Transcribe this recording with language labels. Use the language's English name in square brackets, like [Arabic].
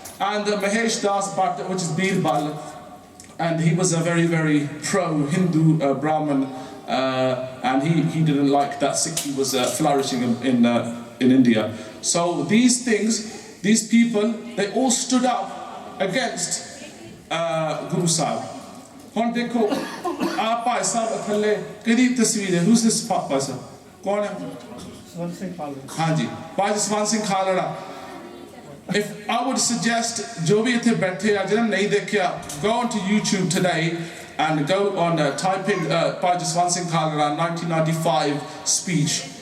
[English] And Mahesh Das Bhatt, which is Birbal, and he was a very very pro-Hindu Brahmin, and he didn't like that Sikhi was flourishing in India. So these people, they all stood up against Guru Sahib. [Punjabi] ਹੁਣ ਦੇਖੋ ਆ ਭਾਈ ਸਾਹਿਬ ਥੱਲੇ ਕਿਹਦੀ ਤਸਵੀਰ ਹੈ? [English] who's this ਭਾਈ ਸਾਹਿਬ? [Punjabi] ਕੌਣ ਹੈ? ਜਸਵੰਤ ਸਿੰਘ ਖਾਲੜਾ। ਹਾਂਜੀ, ਭਾਈ Jaswant Singh Khalra. [English] If I would suggest [Punjabi] ਜੋ ਵੀ ਇੱਥੇ ਬੈਠੇ ਆ ਜਿਹਨਾਂ ਨਹੀਂ ਦੇਖਿਆ, [English] go onto YouTube today and go on typing Bhai Jaswant Singh Khalra 1995 speech.